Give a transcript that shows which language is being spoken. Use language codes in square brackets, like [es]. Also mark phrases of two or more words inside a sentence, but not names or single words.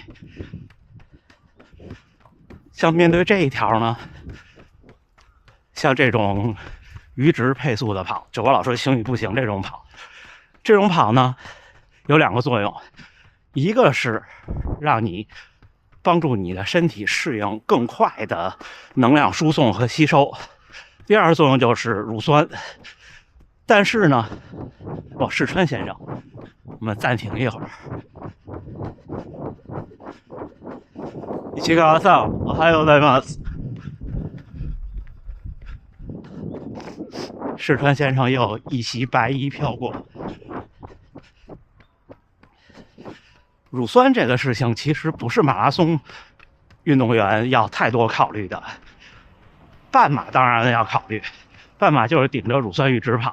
[zh] 像面对这一条呢，像这种阈值配速的跑，就我老说行与不行这种跑呢，有2个作用，一个是让你帮助你的身体适应更快的能量输送和吸收，第二个作用就是乳酸。但是呢，世川先生，我们暂停一会儿。 [ja] 市川さん、おはようございます。 [zh] 世川先生又一袭白衣飘过。乳酸这个事情其实不是马拉松运动员要太多考虑的，半马当然要考虑，半马就是顶着乳酸阈值跑。